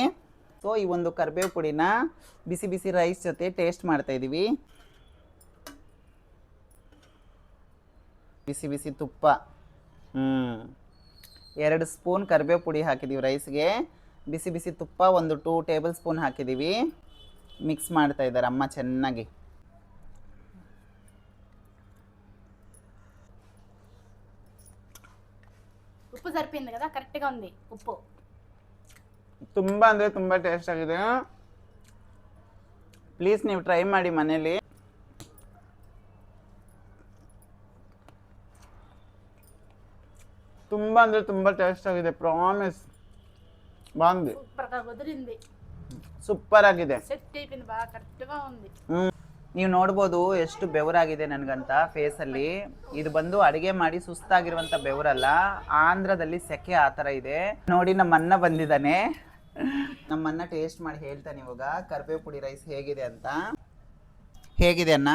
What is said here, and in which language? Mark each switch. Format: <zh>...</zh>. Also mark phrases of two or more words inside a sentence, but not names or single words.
<kn>ಸೊ ಈ ಒಂದು ಕರ್ಬೇವು ಪುಡಿನ ಬಿಸಿ ಬಿಸಿ ರೈಸ್ ಜೊತೆ ಟೇಸ್ಟ್ ಮಾಡ್ತಾ ಇದ್ದೀವಿ. ಬಿಸಿ ಬಿಸಿ ತುಪ್ಪ, 2 ಸ್ಪೂನ್ ಕರಿಬೇವು ಪುಡಿ ಹಾಕಿದ್ದೀವಿ ರೈಸ್ಗೆ. ಬಿಸಿ ಬಿಸಿ ತುಪ್ಪ ಒಂದು 2</kn> <en>table spoon</en> <kn>ಹಾಕಿದ್ದೀವಿ. ಮಿಕ್ಸ್ ಮಾಡ್ತಾ ಇದ್ದಾರೆ ಅಮ್ಮ ಚೆನ್ನಾಗಿ.</kn> <te>ఉప్పు సరిపోయింది కదా, కరెక్ట్గా ఉంది ఉప్పు.</te> <kn>ತುಂಬ ಅಂದರೆ ತುಂಬ ಟೇಸ್ಟ್ ಆಗಿದೆ. ಪ್ಲೀಸ್ ನೀವು ಟ್ರೈ ಮಾಡಿ ಮನೇಲಿ. ತುಂಬ ಅಂದರೆ ತುಂಬ ಟೇಸ್ಟ್ ಆಗಿದೆ, ಪ್ರಾಮಿಸ್. ಬಾಂದಿ</kn> <te>సూపర్గా కుదిరింది,</te> <kn>ಸೂಪರ್ ಆಗಿದೆ,</kn> <te>సెట్ అయిపోయింది, బాగా కరెక్ట్గా ఉంది.</te> <kn>ನೀವು ನೋಡ್ಬೋದು ಎಷ್ಟು ಬೆವರಾಗಿದೆ ನನಗಂತ ಫೇಸಲ್ಲಿ. ಇದು ಬಂದು ಅಡುಗೆ ಮಾಡಿ ಸುಸ್ತಾಗಿರುವಂಥ ಬೆವರಲ್ಲ, ಆಂಧ್ರದಲ್ಲಿ ಸೆಕೆ ಆ ಥರ ಇದೆ. ನೋಡಿ ನಮ್ಮ ಅಣ್ಣ ಬಂದಿದ್ದಾನೆ, ನಮ್ಮ ಅಣ್ಣ ಟೇಸ್ಟ್ ಮಾಡಿ ಹೇಳ್ತಾನೆ ಇವಾಗ ಕರ್ಬೇವು ಪುಡಿ ರೈಸ್ ಹೇಗಿದೆ ಅಂತ. ಹೇಗಿದೆ ಅಣ್ಣ?</kn>